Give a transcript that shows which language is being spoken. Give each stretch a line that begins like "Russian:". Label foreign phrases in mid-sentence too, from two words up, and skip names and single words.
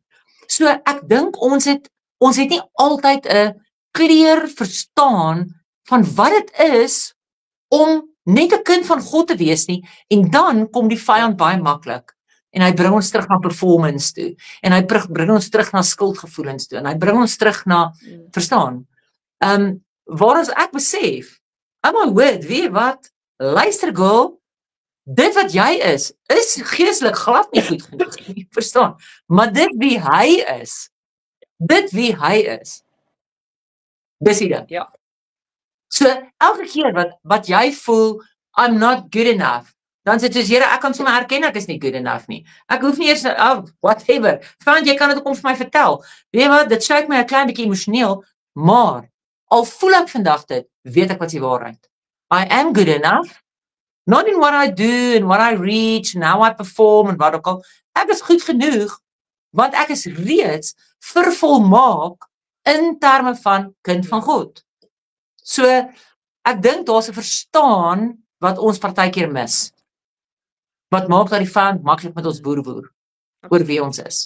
Afrikaans: So ek dink ons het nie altyd 'n kleur verstaan van wat dit is om net 'n kind van God te wees nie, en dan kom die vyand baie maklik, en hy bring ons terug na performance toe, en hy bring ons terug na skuldgevoelens toe, en hy bring ons terug na, verstaan, waar ons ek besef, my word, weet wat, luister girl, dit wat jy is geestelik glad nie goed genoeg nie, verstaan? Maar dit wie hy is, dis die ding. Ja. So, elke keer wat jy voel,
English: I'm not good enough,
Afrikaans: dan sê jy soos, Here, ek kan sommer erken ek is nie
English: good enough
Afrikaans: nie. Ek hoef nie eers, whatever, want jy kan dit ook om vir my vertel. Weet jy wat, dit sluit my 'n klein bietjie emosioneel, maar, al voel ek vandag dit, weet ek wat die waarheid.
English: I am good enough, not in what I do, and what I reach, and how I perform,
Afrikaans: en wat ook al. Ek is goed genoeg, want ek is reeds vervolmaak in terme van kind van God. So, ek dink daar's 'n verstaan wat ons partykeer mis. Wat maak dat die vyand maklik met ons boer oor wie ons is.